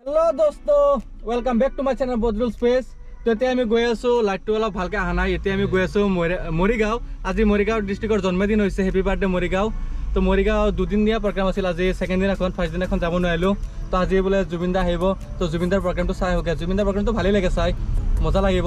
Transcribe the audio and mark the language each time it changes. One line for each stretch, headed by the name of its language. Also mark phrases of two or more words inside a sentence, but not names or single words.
English: हेलो दोस्तों, welcome back to my channel बदरुल स्पेस।
Assamese: तो এতিয়া আমি গৈ আছো, লাইটটো অলপ ভালকে আহা নাই। এতিয়া আমি গৈ আছো মৰিগাঁও। আজি মৰিগাঁও ডিষ্ট্ৰিক্টৰ জন্মদিন হৈছে,
English: happy birthday
Assamese: মৰিগাঁও। তো মৰিগাঁও দুদিন দিয়া প্ৰগ্ৰাম আছিল। আজি ছেকেণ্ড দিনাখন, ফাৰ্ষ্ট দিনাখন যাব নোৱাৰিলোঁ। তো আজি বোলে জুবিনদা আহিব, তো জুবিনদাৰ প্ৰগ্ৰামটো চাই আহোঁগৈ। জুবিনদাৰ প্ৰগ্ৰামটো ভালেই লাগে, চাই মজা লাগিব।